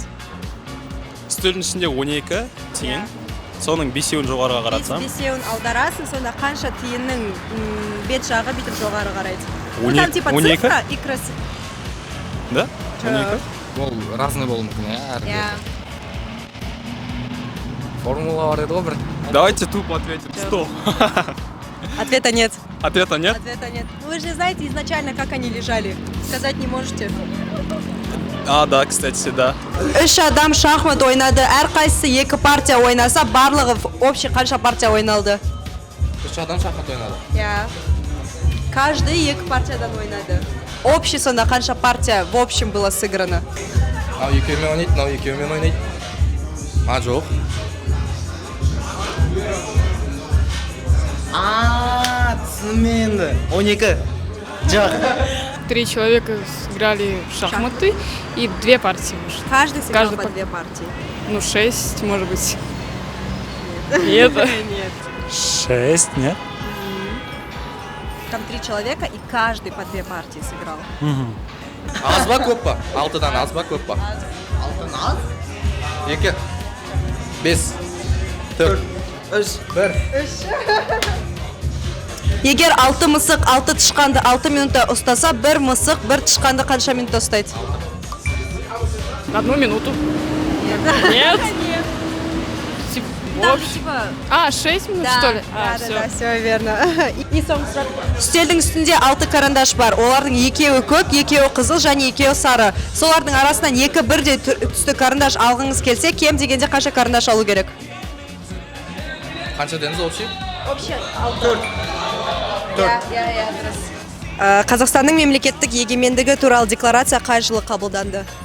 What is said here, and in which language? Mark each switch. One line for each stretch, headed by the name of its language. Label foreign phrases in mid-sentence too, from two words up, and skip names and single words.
Kazakh: Үстелдің ішінде 12 тиын, соның 5-еуін жоғарыға қаратсам. 5-еуін аударасың, сонда қанша тиынның бет жағы бүйтіп жоғары қарайды? 12?
Russian: Цифра и красиво. Да? 12?
Kazakh: Ол разный болуы мүмкін, иә?
English: Yeah.
Kazakh: Формула бар еді ғой бір.
Russian: Давайте тупо ответим. 100. Ответа нет. Ответа нет? Ответа нет. Вы же знаете изначально, как они лежали. Сказать не можете. Да, кстати, да.
Kazakh: 3 адам шахмат ойнады. Әрқайсысы 2 партия ойнаса, барлығы общий қанша партия ойналды? 3 адам шахмат ойнады.
English: Yeah.
Kazakh: Каждый 2 партиядан ойнады. Общий сонда қанша партия
Russian: в общем было сыграно?
Kazakh: Мынау екеуімен ойнайды, мынау екеуімен ойнайды. Жоқ. Түсіндім енді. 12. Жоқ.
Russian: 3 человека сыграли в шахматы и 2 партии. Может. Каждый сыграл Каждый по по- 2 партии. 6, может быть. Нет. Нет. 6, нет? Там 3 человека, и каждый по 2 партии сыграл.
Kazakh: Аз ба көп па? 6-дан аз ба көп па? 6-дан аз? 2. 5. 4. 3. 1. Егер 6 мысық 6 тышқанды 6 минутта ұстаса, 1 мысық 1 тышқанды қанша минутта ұстайды?
Russian: 1 минуту. Нет? Там типа... 6 минут, что ли? Да, все верно. И
Kazakh: соңғы сұрақ. Үстелдің үстінде 6 карандаш бар. Олардың 2-еуі көк, 2-еуі қызыл және 2-еуі сары. Солардың арасынан 2 бірдей түсті карандаш алғыңыз келсе, кем дегенде қанша карандаш алу керек? Қанша деңіз общий? Общий 4. Қазақстанның мемлекеттік егемендігі туралы декларация қай жылы қабылданды?